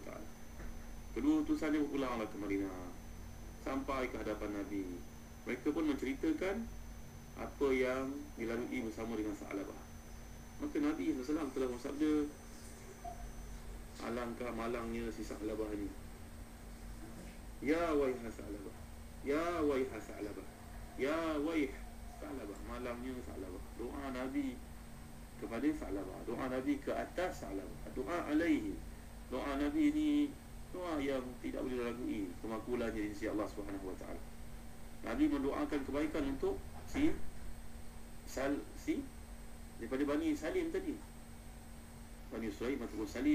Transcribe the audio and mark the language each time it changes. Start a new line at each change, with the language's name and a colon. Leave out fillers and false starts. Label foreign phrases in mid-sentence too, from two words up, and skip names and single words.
Malay: Kedua utusan dia pulanglah ke Madinah, sampai ke hadapan Nabi. Mereka pun menceritakan apa yang dilalui bersama dengan Tha'labah. Maka Nabi SAW telah bersabda, alangkah malangnya si Tha'labah ini.
Arabic: يا ويح ثعلبة، يا ويح ثعلبة، يا ويح ثعلبة,
Malay: malangnya Tha'labah. Doa Nabi kepada Tha'labah, doa Nabi ke atas Tha'labah, doa alaihi. Doa Nabi ini doa yang tidak boleh diragui kemakbulannya di sisi Allah SWT. Nabi mendoakan kebaikan untuk si daripada Bani Salim tadi, Bani Sulaim ataupun Salim.